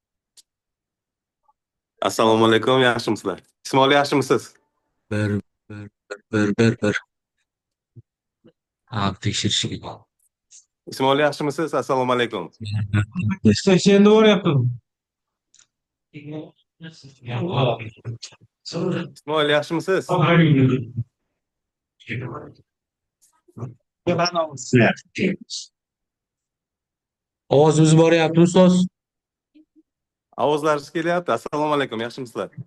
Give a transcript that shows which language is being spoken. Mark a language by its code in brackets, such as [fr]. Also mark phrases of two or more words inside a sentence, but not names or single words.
[uz] Assalomu alaykum, yaxshimisizlar? Ismoil, yaxshimisiz? Bir bir bir bir bir. Abi tekshirishga. Ismoil, yaxshimisiz? Assalomu alaykum. [tr] Sen doğru yaptın. [uz] Ismoil, yaxshimisiz? Ovozimiz boryapti ustoz. Ovozlaringiz kelyapti. Assalomu alaykum, yaxshimisizlar?